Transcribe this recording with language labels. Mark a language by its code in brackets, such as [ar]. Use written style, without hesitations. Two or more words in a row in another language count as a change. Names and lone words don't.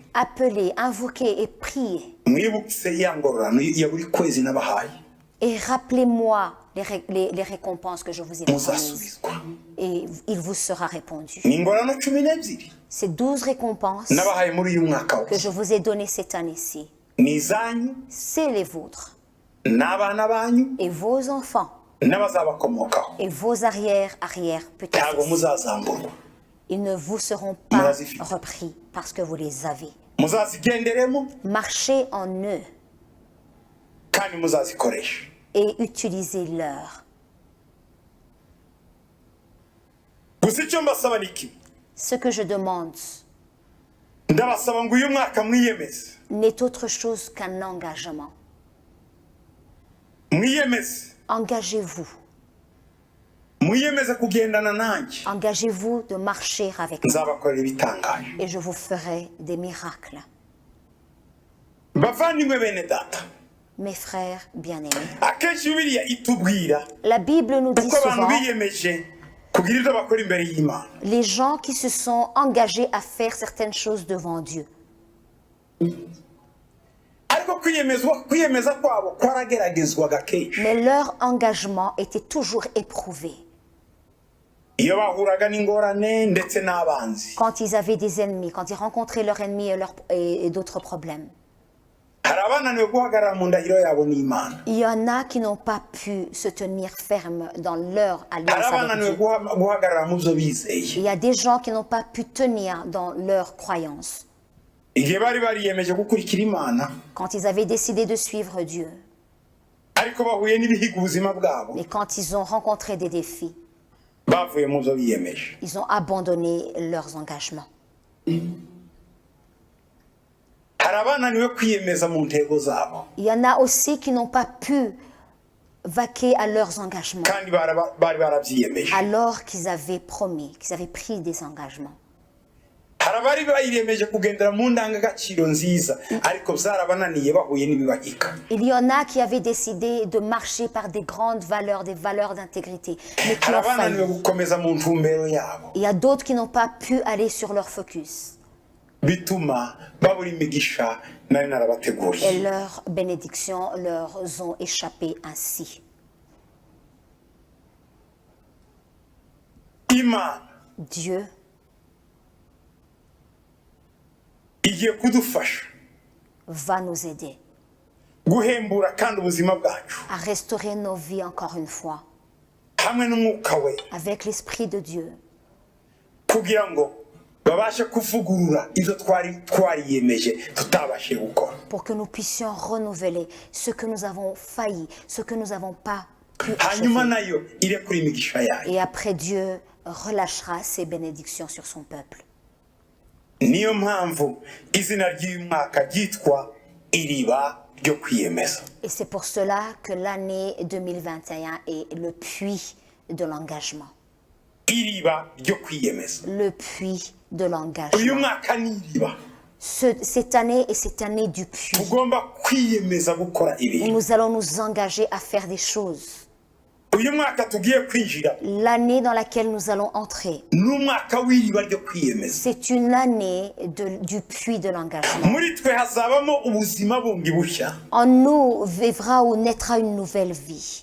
[fr] appelez, invoquez et priez. [rw] mwibutse ya ngororano ya buri kwezi nabahaye [fr] Et rappelez-moi les récompenses que je vous ai promises. [rw] muzasubizwa [fr] Et il vous sera répondu. [rw] ni ingororano 12 [fr] Ces 12 récompenses [rw] nabahaye muri uyu mwaka [fr] que je [rw] wose [fr] vous ai données cette année-ci, [rw] ni izanyu [fr] c'est les vôtres. [rw] n'abana banyu [fr] Et vos enfants, [rw] n'abazabakomokaho [fr] et vos arrière-arrière [rw] ntabwo [fr] petits-fils, [rw] muzazamburwa [fr] ils ne vous seront pas repris parce que vous les avez. [rw] muzazigenderemo [fr] Marchez en eux [rw] kandi muzazikoresha [fr] et utilisez-leur. [rw] gusa icyo mbasaba ni iki [fr] Ce que je demande [rw] ndabasaba ngo uyu mwaka mwiyemeze [fr] n'est autre chose qu'un engagement. [rw] mwiyemeze [fr] Engagez-vous. [rw] mwiyemeze kugendana nanjye [fr] Engagez-vous de marcher avec moi [rw] nzabakorera ibitangaje [fr] et je vous ferai des miracles. [rw] bavandimwe bene data [fr] Mes frères bien-aimés, [rw] akenshi bibiliya itubwira [fr] la Bible nous dit [rw] uko abantu [fr] souvent [rw] biyemeje kugira ibyo bakora imbere y'Imana [fr] les gens qui se sont engagés à faire certaines choses devant Dieu. [rw] ariko kwiyemeza kwabo kwarageragezwaga kenshi [fr] Mais leur engagement était toujours éprouvé. [rw] iyo bahuraga n'ingorane ndetse n'abanzi [fr] Quand ils avaient des ennemis, quand ils rencontraient leurs ennemis et d'autres problèmes. [rw] hari abananiwe guhagarara mu ndahiro yabo n'Imana [fr] Il y en a qui n'ont pas pu se tenir ferme dans leur [rw] hari [fr] alliance avec [rw] abananiwe [fr] Dieu. [rw] guhagarara mu byo bizeye [fr] Il y a des gens qui n'ont pas pu tenir dans leur croyance. [rw] igihe bari bariyemeje gukurikira Imana [fr] Quand ils avaient décidé de suivre Dieu, [rw] ariko bahuye n'ibihiga ubuzima bwabo [fr] mais quand ils ont rencontré des défis, [rw] bavuye mu byo biyemeje [fr] ils ont abandonné leurs engagements. [rw] hari abananiwe kwiyemeza mu ntego zabo [fr] Il y en a aussi qui n'ont pas pu vaquer à leurs engagements [rw] kandi bari barabyiyemeje [fr] alors qu'ils avaient promis, qu'ils avaient pris des engagements. [rw] hari abari bayiyemeje kugendera mu ndangagaciro nziza ariko byarabananiye bahuye n'ibibahika [fr] Il y en a qui avaient décidé de marcher par des grandes valeurs, des valeurs d'intégrité, mais qui [rw] hari [fr] ont [rw] abananiwe [fr] failli. [rw] gukomeza mu ntumbero yabo [fr] Il y a d'autres qui n'ont pas pu aller sur leur focus. [rw] bituma babura imigisha nari narabateguriye [fr] Et leurs bénédictions leur ont échappé ainsi. [rw] Imana [fr] Dieu [rw] igiye kudufasha [fr] va nous aider [rw] guhembura kandi ubuzima bwacu [fr] à restaurer nos vies encore une fois [rw] hamwe n'umwuka we [fr] avec l'Esprit de Dieu [rw] kugira ngo babashe kuvugurura ibyo twariyemeje tutabashe gukora [fr] pour que nous puissions renouveler ce que nous avons failli, ce que nous n'avons pas pu [rw] hanyuma [fr] achever. [rw] nayo irekura imigisha yayo [fr] Et après, Dieu relâchera ses bénédictions sur son peuple. [rw] niyo mpamvu izina ry'uyu mwaka ryitwa iriba ryo kwiyemeza [fr] Et c'est pour cela que l'année 2021 est le puits de l'engagement. [rw] iriba ryo kwiyemeza [fr] Le puits de [rw] uyu [fr] l'engagement. [rw] mwaka ni iriba [fr] Cette année est cette année du puits. [rw] tugomba kwiyemeza gukora [fr] Où [rw] ibintu [fr] nous allons nous engager à faire des choses. [rw] uyu mwaka tugiye kwinjira [fr] L'année dans laquelle nous allons entrer, [rw] ni umwaka w'iriba ryo kwiyemeza [fr] c'est une année du puits de l'engagement. [rw] muri twe hazabamo ubuzima bundi bushya [fr] En nous vivra ou naîtra une nouvelle vie.